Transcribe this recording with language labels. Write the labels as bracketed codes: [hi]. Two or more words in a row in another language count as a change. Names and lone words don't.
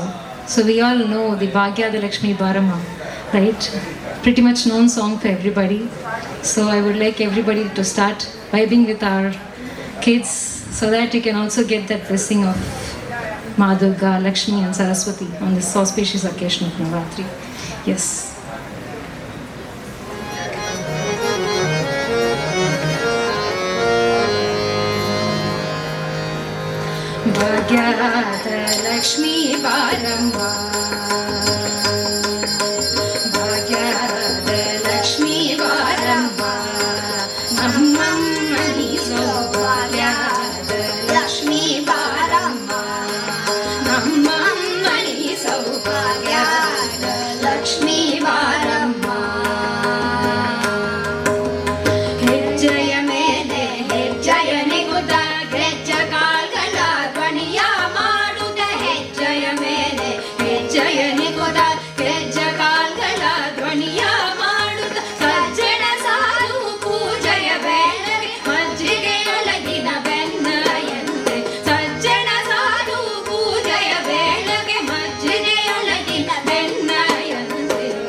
[en] So we all know the Bhagyada Lakshmi Barama, right? Pretty much known song for everybody. So I would like everybody to start vibing with our kids so that you can also get that blessing of Ma Durga, Lakshmi and Saraswati on this auspicious occasion of Navratri. Yes. [kn] ಭಾಗ್ಯದ ಲಕ್ಷ್ಮಿ ಬಾರಮ್ಮ, ಭಾಗ್ಯದ ಲಕ್ಷ್ಮಿ ಬಾರಮ್ಮ, ನಮ್ಮಮ್ಮ ನೀ ಸೌಭಾಗ್ಯದ ಲಕ್ಷ್ಮಿ ಬಾರಮ್ಮ, ನಮ್ಮಮ್ಮ ನೀ ಸೌಭಾಗ್ಯದ ಲಕ್ಷ್ಮಿ ಬಾರಮ್ಮ. ಹೆಜ್ಜೆಯ ಮೇಲೆ ಹೆಜ್ಜೆಯ ನಿಗುದ ಗೆಜ್ಜೆ ಕಾಲ್ಗಳ ಧ್ವನಿಯ ಮಾಡುತ್ತ ಹೆಜ್ಜೆಯ ಮೇಲೆ ಹೆಜ್ಜೆಯ ನಿಗುದ ಗೆಜ್ಜೆ ಕಾಲ್ಗಳ ಧ್ವನಿಯ ಮಾಡುತ್ತ ಸಜ್ಜನ ಸಾಧು ಪೂಜೆಯ ಬೆಳಗ್ಗೆ ಮಜ್ಜಿಗೆಯೊಳಗಿನ ಬೆನ್ನಯಂತೆ ಸಜ್ಜನ ಸಾಧು ಪೂಜೆಯ ಬೆಳಗ್ಗೆ ಮಜ್ಜಿಗೆಯೊಳಗಿನ ಬೆನ್ನಯಂತೆ